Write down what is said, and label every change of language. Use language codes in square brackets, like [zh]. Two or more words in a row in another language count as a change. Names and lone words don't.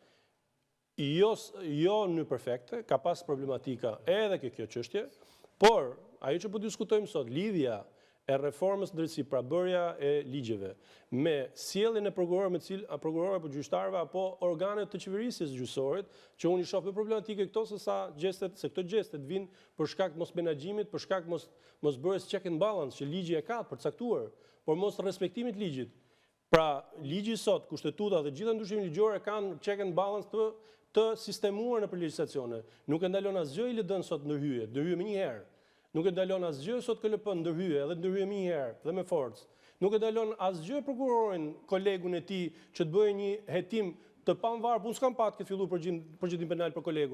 [sq] Jo në perfekte, ka pas problematika edhe kjo çështje, por ajo që po diskutojmë sot, lidhja e reformës drejtësi, pra bërja e ligjeve, me sjelljen e prokurorëve apo gjyqtarëve apo organet të qeverisjes gjyqësorit, që unë i shoh më problematike këto se këto gjestet vinë për shkak të mos menaxhimit, për shkak mos bërjes [en] check and balance [sq] që ligji e ka përcaktuar, por mos respektimit ligjit. Pra, ligji sot, kushtetuta dhe gjitha ndryshimet ligjore kanë [en] check and balance [sq] të sistemuar në legjislacione. Nuk e ndalon asgjë ILD-n sot ndërhyje më një herë. Nuk e ndalon asgjë sot KLP ndërhyje më një herë dhe me forcë. Nuk e ndalon asgjë prokurorin, kolegun e tij që të bëjë një hetim të pavarur, unë s'kam pat këtë filluar përgjithësim penal për kolegun.